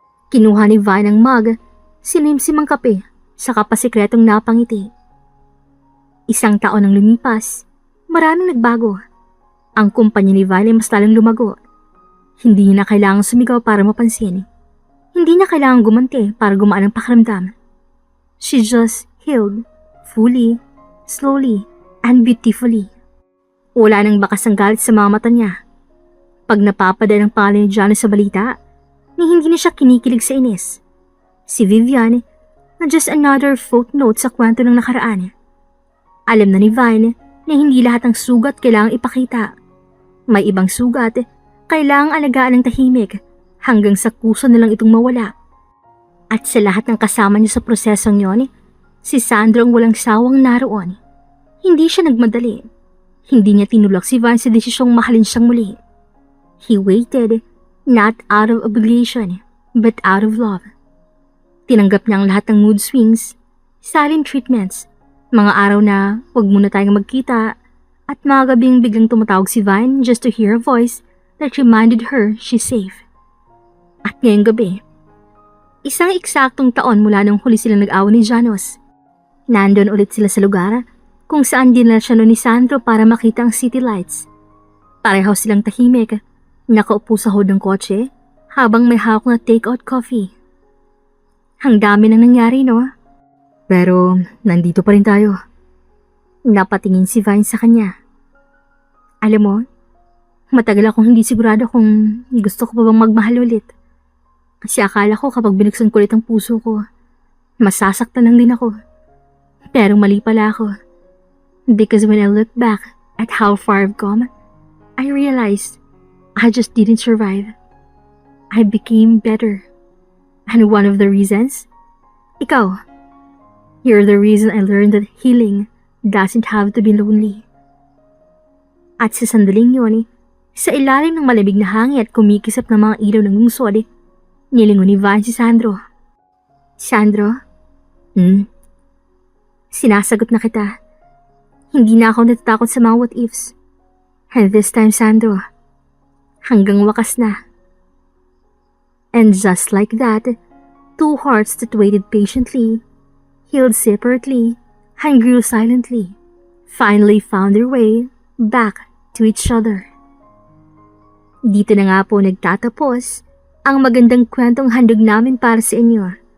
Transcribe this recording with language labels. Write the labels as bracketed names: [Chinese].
[Filipino] Kinuha ni Vine ang mug, sinimsim ang kape, saka pa sikretong napangiti. Isang taon nang lumipas, maraming nagbago. Ang kumpanya ni Vine ay mas lalong lumago. Hindi niya na kailangang sumigaw para mapansin. Hindi niya kailangang gumanti para gumaan ang pakiramdam. [English] She just healed, fully, slowly, and beautifully. [Filipino] Wala nang bakas ng galit sa mga mata niya. Pag napapada ng pangalan ni Johnny sa balita, ni hindi na siya kinikilig sa inis. Si Vivian na [English] just another footnote [Filipino] sa kwento ng nakaraan. Alam na ni Vine na hindi lahat ng sugat kailangang ipakita. May ibang sugat, kailangang alagaan ng tahimik hanggang sa kusa na lang itong mawala. At sa lahat ng kasama niya sa prosesong yon, si Sandro ang walang sawang naroon. Hindi siya nagmadali. Hindi niya tinulak si Vine sa desisyong mahalin siyang muli. [English] He waited, not out of obligation, but out of love. [Filipino] Tinanggap niya ang lahat ng mood swings, silent treatments, mga araw na wag muna tayong magkita, at mga gabing biglang tumatawag si Vine [English] just to hear a voice that reminded her she's safe. [Filipino] At ngayong gabi, isang eksaktong taon mula nung huli silang nag-awa ni Janos. Nandun ulit sila sa lugar kung saan dinala siya ni Sandro para makita ang city lights. Pareho silang tahimik, nakaupo sa hood ng kotse habang may hawak na take-out coffee. Ang dami nang nangyari, no? Pero nandito pa rin tayo. Napatingin si Vine sa kanya. Alam mo, matagal akong hindi sigurado kung gusto ko pa bang magmahal ulit. Kasi akala ko kapag binuksan ko ulit ang puso ko, masasaktan lang din ako. Pero mali pala ako. [English] Because when I look back at how far I've come, I realized I just didn't survive. I became better. And one of the reasons? Ikaw. You're the reason I learned that healing doesn't have to be lonely. [Filipino] At sa sandaling yun, sa ilalim ng malamig na hangin at kumikisap ng mga ilaw ng lungsod, nilingon ni Vine si Sandro. Sandro? Sinasagot na kita. Hindi na ako natatakot sa mga what ifs. [English] And this time, Sandro, [Filipino] hanggang wakas na. [English] And just like that, two hearts that waited patiently, healed separately, and grew silently, finally found their way back to each other. [Filipino] Dito na nga po nagtatapos ang magandang kwentong handog namin para sa inyo.